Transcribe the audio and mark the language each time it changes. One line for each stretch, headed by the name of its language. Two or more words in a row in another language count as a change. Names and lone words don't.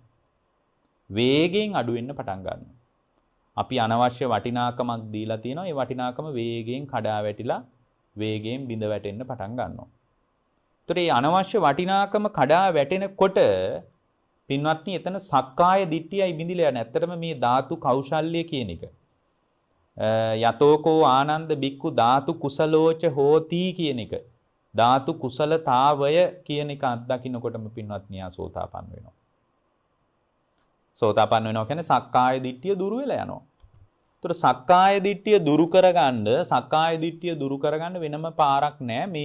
Sinhala: වේගයෙන් අඩු වෙන්න පටන් ගන්නවා. අපි අනවශ්‍ය වටිනාකමක් දීලා තියෙනවා. ඒ වටිනාකම වේගයෙන් කඩා වැටිලා වේගයෙන් බිඳ වැටෙන්න පටන් ගන්නවා. ඒතර මේ අනවශ්‍ය වටිනාකම කඩා වැටෙනකොට පින්වත්නි එතන සක්කාය දිට්ඨියයි බිඳිලා යන. ඇත්තටම මේ ධාතු කෞශල්‍ය කියන එක.
Pali: යතෝකෝ ආනන්ද බික්කු ධාතු කුසලෝච හෝති
Sinhala: කියන එක. ධාතු කුසලතාවය කියන එක අත්දකින්නකොටම පින්වත්නි සෝතාපන්න වෙනවා. සෝතාපන්න වෙනවා කියන්නේ සක්කාය දිට්ඨිය දුරු වෙලා යනවා. ඒතර සක්කාය දිට්ඨිය දුරු කරගන්න වෙනම පාරක් නැහැ.